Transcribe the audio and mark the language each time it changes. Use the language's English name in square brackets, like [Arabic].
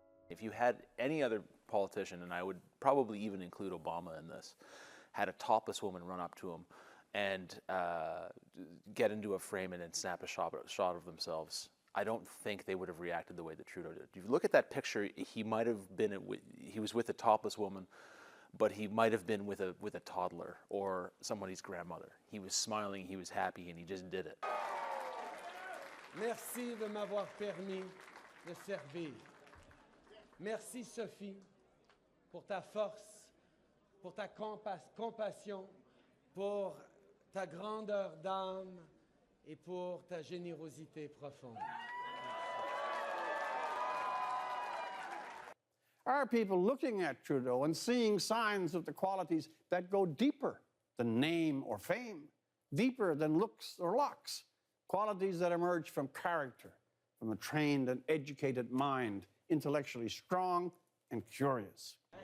[English] If you had any other politician, and I would probably even include Obama in this, had a topless woman run up to him and get into a frame and then snap a shot of themselves, I don't think they would have reacted the way that Trudeau did. If you look at that picture, he might have been, he was with a topless woman, but he might have been with a toddler or somebody's grandmother. He was smiling, he was happy, and he just did it. [French] Merci de m'avoir permis de servir. Merci Sophie pour ta force, pour ta compassion, pour ta grandeur d'âme et pour ta générosité profonde. [English] Are people looking at Trudeau and seeing signs of the qualities that go deeper than name or fame, deeper than looks or locks, qualities that emerge from character, from a trained and educated mind, intellectually strong and curious?